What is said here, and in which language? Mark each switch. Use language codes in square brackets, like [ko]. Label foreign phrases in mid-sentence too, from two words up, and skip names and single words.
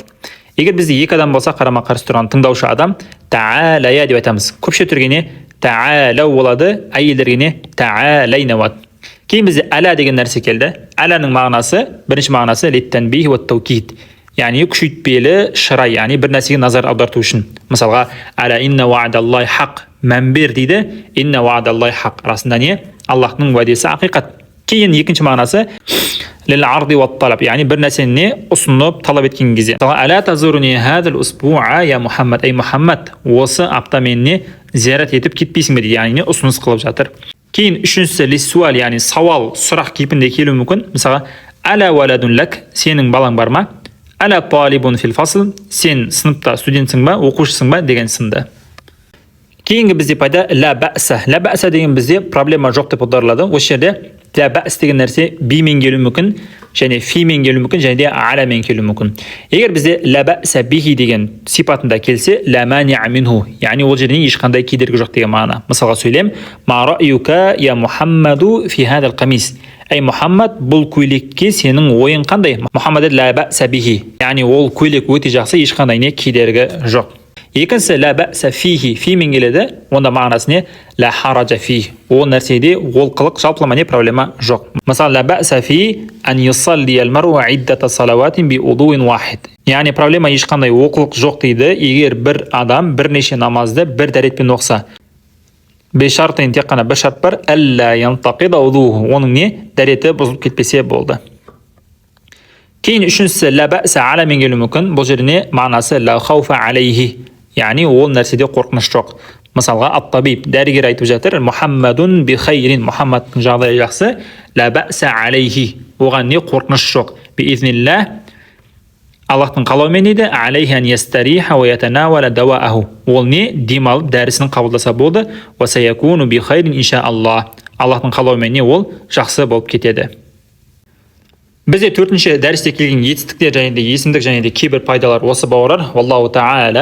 [kk] Егер бізде екі адам болса, қарама қарсы тұрған тыңдаушы адам, та'алая деп айтамыз. Көпше түргене та'алау болады, әйелдергене та'алайна болады. Кейін бізде әла деген нәрсе келді. Әланың мағынасы, бірінші мағынасы [ar] للتنبيه والتوكيد. [kk] Яғни күшейтпелі шырай, яғни бір нәрсеге назар аударту үшін. Мысалға, [ar] ألا إن وعد الله حق, [kk] мәнбер дейді. [ar] إن وعد الله حق. Расында не? [kk] Аллахтың уәдесі ақиқат. Кейін екінші мағынасы [ar] للعرض والطلب, [kk] яғни бір нәрсені не ұсынып талап еткен кезде. Мысалға, [ar] ألا تزورني هذا الأسبوع يا محمد, [kk] ей Мухаммад, осы апта менне зиярат етіп кетпейсің бе дейді, яғни не ұсыныс қылып жатыр. Кейін үшіншісі лиссуал, яғни сауал, сұрақ кейпінде келуі мүмкін. Мысалға, [ar] ألا ولد لك, [kk] сенің балаң бар ма? [ar] ألا طالب في الفصل, [kk] сен сыныпта студентсің ба, оқушысың ба деген сынды. Кейінгі бізде пайда [ar] لا بأس. لا بأس [kk] деген бізде проблема жоқ деп аударылады. Осы жерде [ar] لا بأس [kk] деген нәрсе бимен келуі мүмкін, және фимен келуі мүмкін, және де аламен келуі мүмкін. Егер бізде [ar] لا بأس به [kk] деген сипатында келсе, [ar] لا مانع منه, [kk] яғни ол жерден ешқандай кедергі жоқ деген мағына. Мысалға сөйлем, [ar] ما رأيك يا محمد في هذا القميص. [kk] Эй Мухаммад, бұл көйлекке сенің ойың қандай? Мухаммад [ar] لا بأس به, [kk] яғни ол көйлек өте жақсы, ешқандай не кедергі жоқ. Екіншісі [ar] لا بأس فيه, [kk] фимен келеді, онда мағынасы не? [ar] لا حرج فيه. [kk] Ол нәрседе олқылық, жалпылама не проблема жоқ. Мысалы, [ar] لا بأس فيه أن يصلي المرء عدة صلوات بوضوء واحد. [kk] Яғни проблема ешқандай олқылық жоқ дейді, егер бір адам бірнеше намазды бір дәретпен оқса. Бешартын тек қана бір шарт бар, [ar] ألا ينتقض وضوؤه. [kk] Оның не? Дәреті бұзылып кетпесе болды. Кейін үшіншісі [ar] لا بأس [kk] аламен келуі мүмкін. Бұл жеріне мағынасы [ar] لا خوف عليه. [kk] Яғни ол нәрседе қорқыныш жоқ. Мысалға, ат-табиб, дәрігер айтып жатыр, [ar] محمد بخير, [kk] Мухаммадтың жағдайы жақсы, [ar] لا بأس عليه. [kk] Оған не қорқыныш жоқ. [ar] بإذن الله, [kk] Аллахтың қалауымен дейді, [ar] عليه أن يستريح ويتناول دواءه. Ол не? [kk] Демалып дәрісін қабылдаса болды. [ar] وسيكون بخير إن شاء الله. [kk] Аллахтың қалауымен не ол жақсы болып кетеді. Бізде төртінші дәрісте келген етістіктер және де есімдік және де кейбір пайдалар осы бауырар.